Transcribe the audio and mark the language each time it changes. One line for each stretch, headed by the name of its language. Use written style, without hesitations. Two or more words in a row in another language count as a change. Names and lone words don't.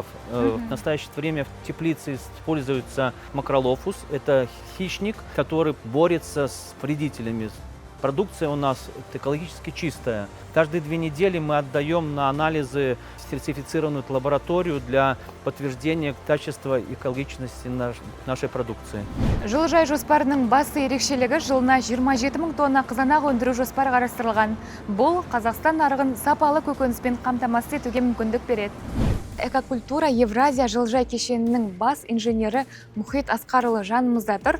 Russian: В настоящее время в теплице используется макролофус, это хищник, который борется с вредителями. Продукция у нас экологически чистая. Каждые 2 недели мы отдаем на анализы в сертифицированную лабораторию для подтверждения качества и экологичности нашей продукции.
Kazakh: Жылыжай жоспарының басты ерекшелігі жылына 27 мың тонна қызанақ өндіру жоспары қарастырылған. Бұл Қазақстан нарығын сапалы көкөніспен қамтамасыз етуге мүмкіндік береді. Экокультура Евразия жылыжай кешенінің бас инженері Мұхит Асқарұлы жанымызда тұр.